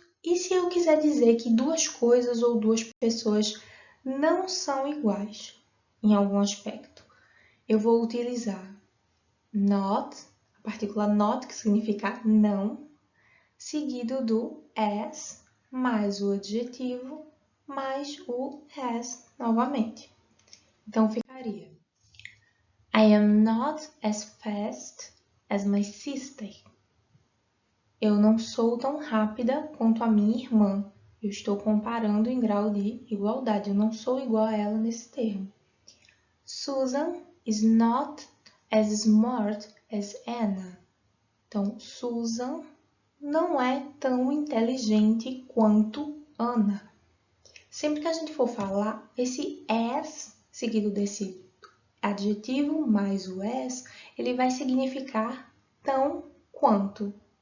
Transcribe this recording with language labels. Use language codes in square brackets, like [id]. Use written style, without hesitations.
[pt] E se eu quiser dizer que duas coisas ou duas pessoas não são iguais em algum aspecto, eu vou utilizar not, a partícula not, que significa não, seguido do as, mais o adjetivo, mais o has novamente. Então ficaria: [en] I am not as fast as my sister. [pt] Eu não sou tão rápida quanto a minha irmã. Eu estou comparando em grau de igualdade. Eu não sou igual a ela nesse termo. [en] Susan is not as smart as Anna. [pt] Então, Susan não é tão inteligente quanto Ana. Sempre que a gente for falar, esse as, seguido desse adjetivo mais o as, ele vai significar tão quanto.